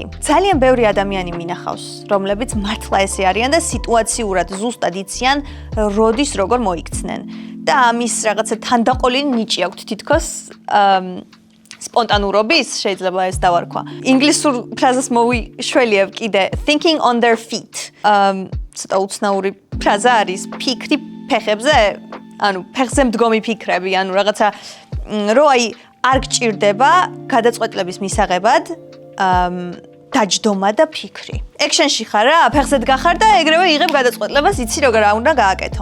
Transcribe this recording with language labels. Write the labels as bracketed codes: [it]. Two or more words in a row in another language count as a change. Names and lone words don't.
[ka] ძალიან ბევრი ადამიანი მინახავს, რომლებიც მართლა ესე არიან და სიტუაციურად ზუსტად იციან, როდის როგორ მოიქცნენ. და ამის რაღაცა თანდაყოლილი ნიჭი აქვთ თითქოს სპონტანურობის, შეიძლება ეს დავარქვა. ინგლისურ ფრაზას მოვიშველიებ კიდე [en] thinking on their feet. [ka] ცოტა უცნაური ფრაზა არის ფიქრი ფეხებზე, ანუ ფეხზე მდგომი ფიქრები, ანუ რაღაცა რო აი არ გჭირდება გადაწყვეტილების მისაღებად დაჯდომა და ფიქრი. ექშენში ხარ რა, ფეხზე დგახარ და ეგრევე იღებ გადაწყვეტილებას, იცი როგორ უნდა გააკეთო.